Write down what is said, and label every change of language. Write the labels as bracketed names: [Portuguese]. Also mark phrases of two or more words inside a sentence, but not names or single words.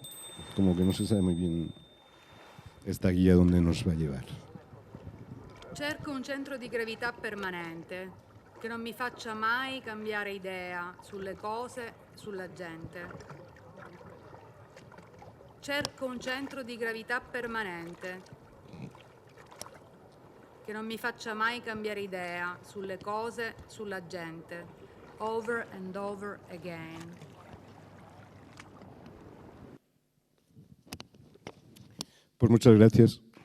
[Spanish] Como que no se sabe muy bien. esta guía donde nos va a llevar. [Italian] Cerco un centro di gravità permanente che non mi faccia mai cambiare idea sulle cose, sulla gente. Cerco un centro di gravità permanente che non mi faccia mai cambiare idea sulle cose, sulla gente. [English] Over and over again. [Spanish] Pues muchas gracias.